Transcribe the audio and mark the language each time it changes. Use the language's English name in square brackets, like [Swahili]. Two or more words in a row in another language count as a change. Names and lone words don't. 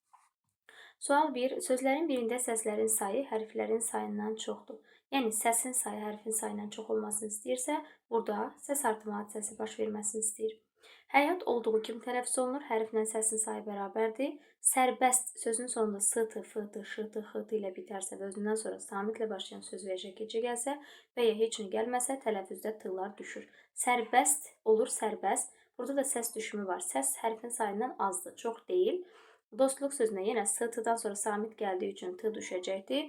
[Azerbaijani] Sual 1. Sözlərin birində səslərin sayı hərflərin sayından çoxdur. Yəni, səsin sayı hərfin sayından çox olmasını istəyirsə, burada səs artımı hadisəsi baş verməsini istəyir. Həyat olduğu kimi tələffüz olunur, hərflə səsin sayı bərabərdir. Sərbəst sözün sonunda s-tı, f-tı, ş-tı, x-tı ilə bitərsə və özündən sonra samitlə başlayan söz və gecə gəlsə və ya heç nə gəlməsə, tələffüzdə t-lar düşür. Sərbəst olur, sərbəst. Burada da səs düşümü var. Səs hərfin sayından azdır, çox deyil. Dostluq sözünə yenə s-tıdan sonra samit gəldiyi üçün t düşəcəkdir.